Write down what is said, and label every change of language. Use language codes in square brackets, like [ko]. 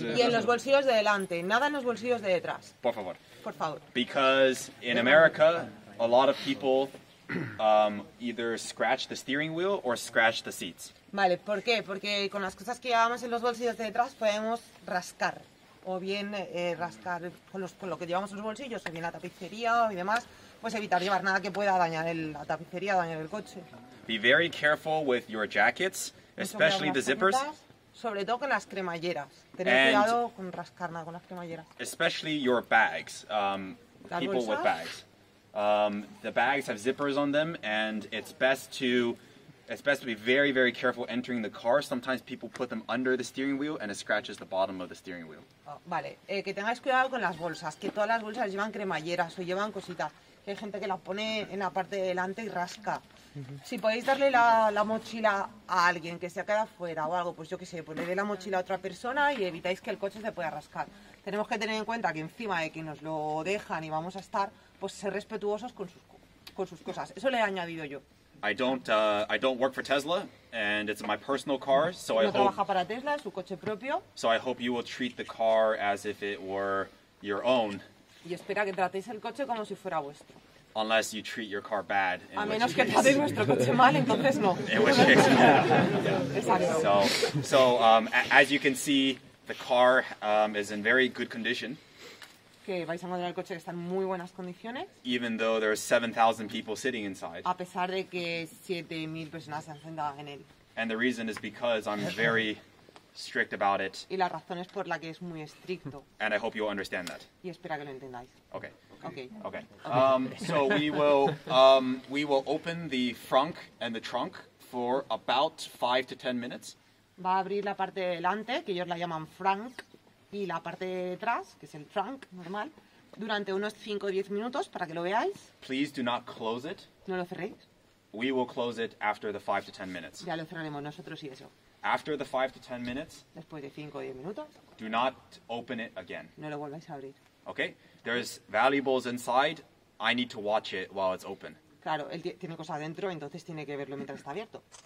[es] Y en los bolsillos de delante, nada en los bolsillos de detrás. Por favor. Por favor. [en] Because in America, a lot of people either scratch the steering wheel or scratch the seats. [es] Vale, ¿por qué? Porque con las cosas que llevamos en los bolsillos de detrás podemos rascar. O bien rascar con lo que llevamos en los bolsillos, o bien la tapicería y demás, pues evitar llevar nada que pueda dañar la tapicería o dañar el coche. [en] Be very careful with your jackets, especially the zippers. [es] Sobre todo con las cremalleras. Tener cuidado con rascar nada con las cremalleras. [en] Especially your bags. People with bags. The bags have zippers on them, and it's best to be very, very careful entering the car. Sometimes people put them under the steering wheel and it scratches the bottom of the steering wheel. [es] Vale, que tengáis cuidado con las bolsas, que todas las bolsas llevan cremalleras o llevan cositas. Hay gente que las pone en la parte de delante y rasca. Si podéis darle la mochila a alguien que se ha quedado fuera o algo, pues yo qué sé, pues le dé la mochila a otra persona y evitáis que el coche se pueda rascar. Tenemos que tener en cuenta que encima de que nos lo dejan y vamos a estar, pues ser respetuosos con sus cosas. Eso le he añadido yo. [en] I don't work for Tesla, and it's my personal car, so [es] no trabaja para Tesla, es su coche propio. [en] So I hope you will treat the car as if it were your own. [es] Y espera que tratéis el coche como si fuera vuestro. [en] Unless you treat your car bad. [es] A menos que tratéis vuestro coche mal, entonces no. [en] In which case, yeah. So as you can see, the car is in very good condition. [es] Que vais a encontrar el coche que está en muy buenas condiciones. [en] Even though there's 7,000 people sitting inside. [es] A pesar de que 7,000 personas se han sentado en él. [en] And the reason is because I'm very strict about it. [es] Y la razón es por la que es muy estricto. [en] And I hope you'll understand that. [es] Y espera que lo entendáis. [en] Okay. Okay. So we will open the frunk and the trunk for about 5 to 10 minutes. [es] Va a abrir la parte de delante, que ellos la llaman frunk, y la parte de detrás, que es el trunk normal, durante unos 5 o 10 minutos para que lo veáis. [en] Please do not close it. [es] No lo cerréis. [en] We will close it after the 5 to 10 minutes. [es] Ya lo cerraremos nosotros y eso. [en] After the 5 to 10 minutes, [es] después de 5 o 10 minutos, [en] do not open it again. [es] No lo volváis a abrir. [en] Okay? There's valuables inside. I need to watch it while it's open. [es] Claro, él tiene cosas adentro, entonces tiene que verlo mientras está abierto.